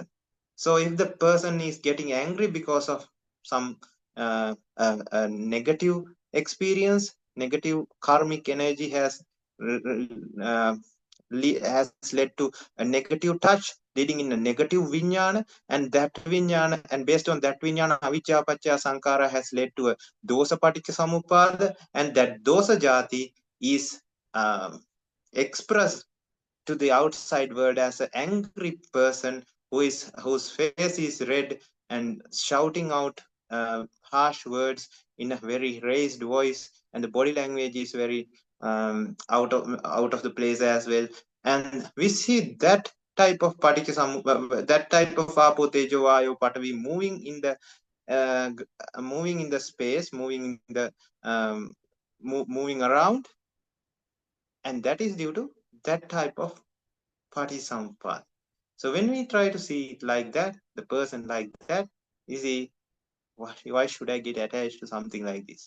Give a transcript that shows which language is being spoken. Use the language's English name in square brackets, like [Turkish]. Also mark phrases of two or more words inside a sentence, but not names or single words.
[English] So if the person is getting angry because of some negative experience, negative karmic energy has led to a negative touch, leading in a negative vinyana, and that vinyana, and based on that vinyana, [Pali] avijja paccaya sankara [English] has led to a [Pali] dosa paticca samuppada, [English] and that [Pali] dosa jati [English] is expressed to the outside world as an angry person whose face is red and shouting out harsh words in a very raised voice, and the body language is very out of the place as well. And we see that type of that type of [Pali] apo tejo vayo patavi [English] moving in the space, moving in the moving around, and that is due to that type of patisamuppada. So when we try to see it like that, the person like that, you see, why should I get attached to something like this?